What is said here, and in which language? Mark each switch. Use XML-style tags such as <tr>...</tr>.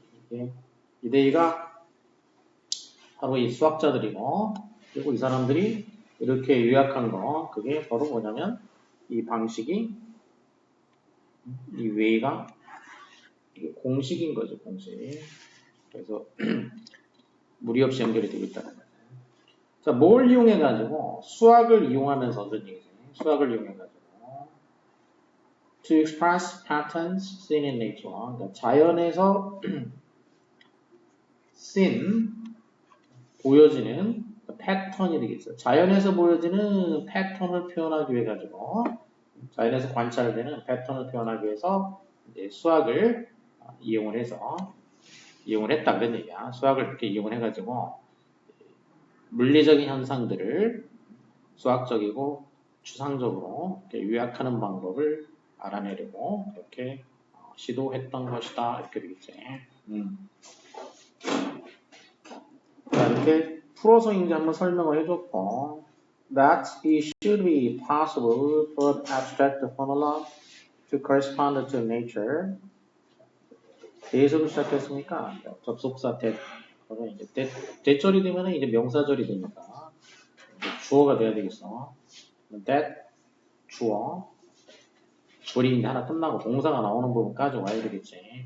<ko>이제 이데이가 바로 이 수학자들이고 그리고 이 사람들이 이렇게 요약한 거 그게 바로 뭐냐면 이 방식이 이 웨이가 이게 공식인 거죠. 공식. 그래서 무리 없이 연결이 되고 있다는 거예요. 자, 뭘 이용해가지고 수학을 이용하면서 어떤 얘기죠? 수학을 이용해가지고</ko> <en>to express patterns seen in nature.</en> <ko>그러니까 자연에서 seen 보여지는 패턴이 되겠어요. 자연에서 보여지는 패턴을 표현하기 위해 가지고 자연에서 관찰되는 패턴을 표현하기 위해서 이제 수학을 이용을 했다 그런 얘기야. 수학을 이렇게 이용을 해가지고 물리적인 현상들을 수학적이고 추상적으로 이렇게 요약하는 방법을 알아내려고 이렇게 시도했던 것이다. 이렇게 되겠지. 자, 이렇게 풀어서 이제 한번 설명을 해줬고,</ko> <en>that it should be possible for abstract formula to correspond to nature.</en> <ko>대에서도 시작했으니까 접속사 that 그러면 이제 대절이 되면 이제 명사절이 되니까 이제 주어가 돼야 되겠어. that 주어 절이 이제 하나 끝나고 동사가 나오는 부분까지 와야 되겠지.</ko>